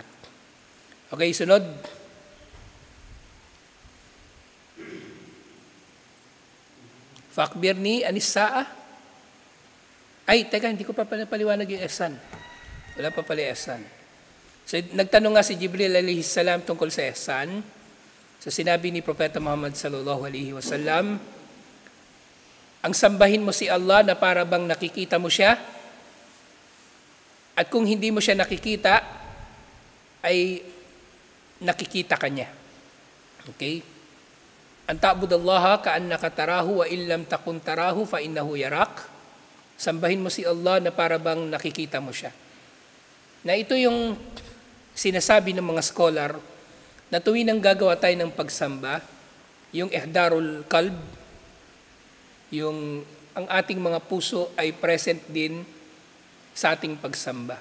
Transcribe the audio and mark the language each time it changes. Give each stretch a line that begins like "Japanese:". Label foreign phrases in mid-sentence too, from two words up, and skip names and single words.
Filipino: Okay, sunod.
Arabic: فأخبرني عن الساعة.
Filipino: Ay, teka, hindi ko pa paliwanag yung ihsan. Wala pa pala ihsan. So, nagtanong nga si Jibril
Arabic: عليه السلام
Filipino: tungkol sa ihsan. So, sinabi ni Propeta Muhammad
Arabic: صلى الله عليه وسلم,
Filipino: ang sambahin mo si Allah na para bang nakikita mo siya, at kung hindi mo siya nakikita, ay nakikita ka niya. Okay?
Arabic: أن تعبد الله كأنك تراه فإن لم تكن تراه فإنه يراك.
Filipino: Sambahin mo si Allah na para bang nakikita mo siya. Na ito yung sinasabi ng mga scholar na tuwing nang gagawa tayo ng pagsamba, yung
Arabic: إحضار القلب,
Filipino: yung ang ating mga puso ay present din sa ating pagsamba.